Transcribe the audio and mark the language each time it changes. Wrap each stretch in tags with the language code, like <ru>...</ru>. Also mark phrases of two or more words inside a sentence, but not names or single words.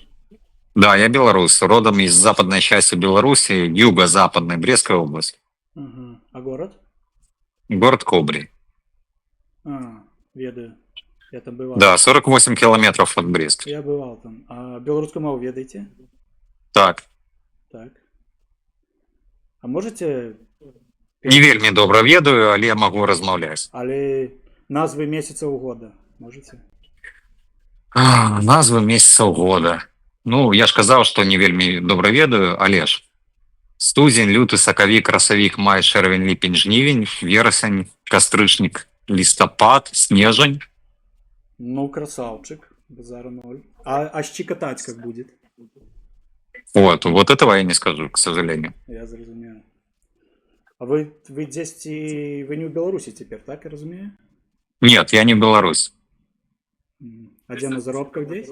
<ru>Да, я белорус, родом из западной части Беларуси, юго-западной Брестской области. Ага. А город? Город Кобри. А, ведаю. Я там бывал. Да, 48 километров от Бреста. Я бывал там. А белорусскую мову ведаете?</ru> <be>Так,</be> <ru>Так. А можете</ru> <be>не вельмі добра ведаю, але могу размаўляць. але назвы месяцаў года можете? Назвы месяцаў года. Ну, я ж казаў, што не вельмі добра ведаю, але ж студзень, люты, сакавік, красавік, май, чэрвень, ліпень, жнівень, верасень, кастрычнік, лістапад, снежань.</be> <ru>Ну, красавчик. Базара ноль. А щекотать как будет? Вот этого я не скажу, к сожалению.</ru> <be>Я зразумею.</be> <ru>А вы здесь вы не в Беларуси теперь,</ru> <be>так я разумею?</be> <ru>Нет, я не Беларусь. А где на заработках здесь?</ru>